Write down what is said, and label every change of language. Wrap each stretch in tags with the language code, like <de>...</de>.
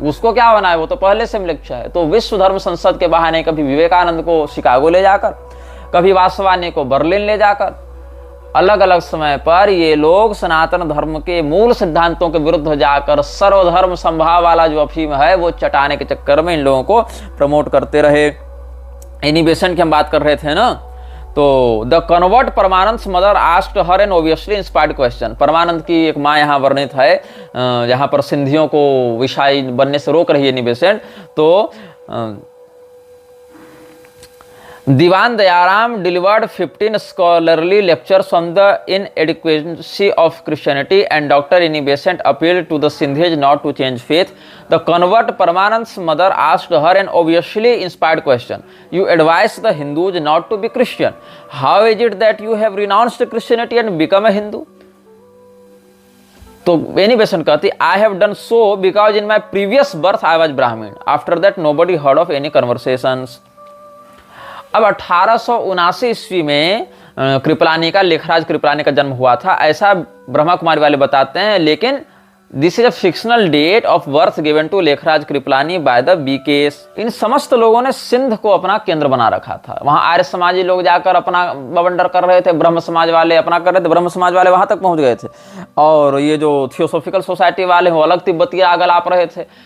<hi>उसको क्या होना है? वो तो पहले से मिलक्षा है। तो विश्व धर्म संसद के बहाने कभी विवेकानंद को शिकागो ले जाकर, कभी वासवानी को बर्लिन ले जाकर, अलग अलग समय पर ये लोग सनातन धर्म के मूल सिद्धांतों के विरुद्ध जाकर सर्वधर्म संभाव वाला जो अफीम है वो चटाने के चक्कर में इन लोगों को प्रमोट करते रहे। एनी बेसेंट की हम बात कर रहे थे ना, तो</hi> <en>The convert Paramanand mother asked her an obviously inspired question.</en> <hi>परमानंद की एक माँ यहाँ वर्णित है, यहाँ पर सिंधियों को विषय बनने से रोक रही है एनी बेसेंट। तो</hi> <en>Diwan Dayaram delivered 15 scholarly lectures on the inadequacy of Christianity, and Dr. Annie Besant appealed to the Sindhis not to change faith. The convert Paramanand's mother asked her an obviously inspired question. You advise the Hindus not to be Christian. How is it that you have renounced Christianity and become a Hindu?</en> <hi>तो Annie Besant कहती,</hi> <en>I have done so because in my previous birth I was Brahmin. After that nobody heard of any conversations.</en> <hi>अब 1879 ईस्वी में कृपलानी का, लेखराज कृपलानी का जन्म हुआ था, ऐसा ब्रह्मा कुमारी वाले बताते हैं।</hi> <en>लेकिन this is a fictional date of birth given to Lekhraj Kripalani by the BKs.</en> <hi>इन समस्त लोगों ने सिंध को अपना केंद्र बना रखा था। वहां आर्य समाजी लोग जाकर अपना बवंडर कर रहे थे, ब्रह्म समाज वाले अपना कर रहे थे, ब्रह्म समाज वाले वहां तक पहुंच गए थे, और ये जो थियोसॉफिकल सोसाइटी वाले वो अलग तिब्बती आग लाप रहे थे।</hi>